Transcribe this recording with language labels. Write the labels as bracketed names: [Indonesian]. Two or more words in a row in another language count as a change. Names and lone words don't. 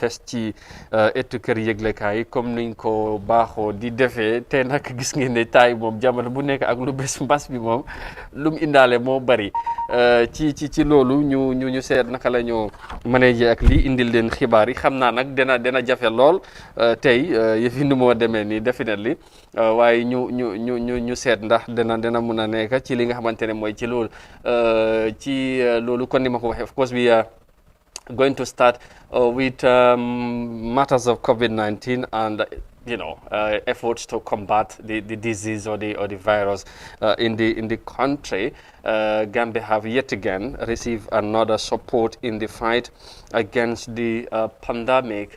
[Wolof] fes ci ëttu kër yëglekaay yi comme niñ ko baaxoo di defee te nag gis ngeen ne taay moom jamono bu nekk ak lu bés mbas bi moom lu mu indaale moo bari ci loolu ñu seet naka la ñu manager ak lii indil leen xibaar yi xam naa nag dina jafe lool tey yëf yi nu moo demee nii definitely waaye ñu seet ndax dina mun a nekk ci li nga xamante ne mooy ci loolu kon ni ma ko waxee [English] of course we are going to start with matters of COVID-19 and efforts to combat the disease or the virus in the country. Gambia have yet again received another support in the fight against the pandemic.